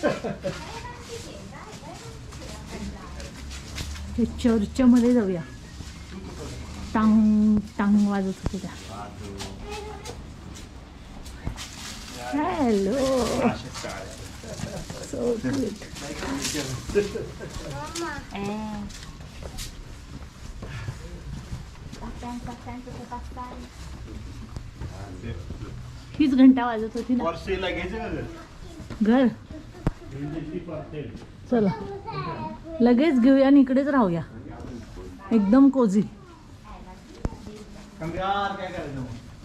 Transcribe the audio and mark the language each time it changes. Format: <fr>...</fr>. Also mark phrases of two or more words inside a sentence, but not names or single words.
<mr>हे चर्चमध्ये जाऊया. टांग टांग वाजत होते त्या.</mr> <en>Hello, so cute.</en> <it>attento che passare.</it> <mr>हीच घंटा वाजत होती ना. वर्षेला घ्यायचं का घर? चला लगेच घेऊया आणि इकडेच राहूया. एकदम कोझी. काय करायचं मग?</mr>